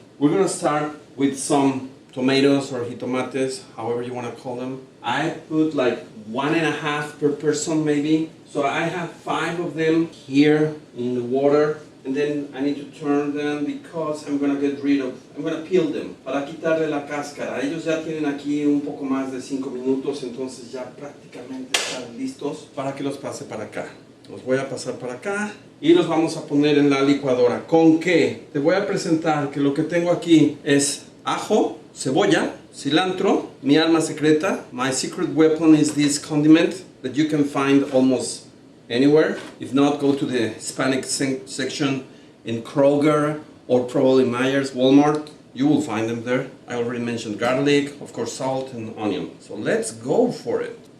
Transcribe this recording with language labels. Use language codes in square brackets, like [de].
[en] We're going to start with some tomatoes or jitomates, however you want to call them. I put like 1.5 per person maybe. So I have 5 of them here in the water. And then I need to turn them because I'm going to peel them [es] para quitarle la cáscara. Ellos ya tienen aquí un poco más de 5 minutos, entonces ya prácticamente están listos para que los pase para acá. Los voy a pasar para acá y los vamos a poner en la licuadora. ¿Con qué? Te voy a presentar que lo que tengo aquí es ajo, cebolla, cilantro, mi arma secreta. [en] My secret weapon is this condiment that you can find almost anywhere. If not, go to the Hispanic section in Kroger or probably Myers, Walmart. You will find them there. I already mentioned garlic, of course salt and onion. So let's go for it.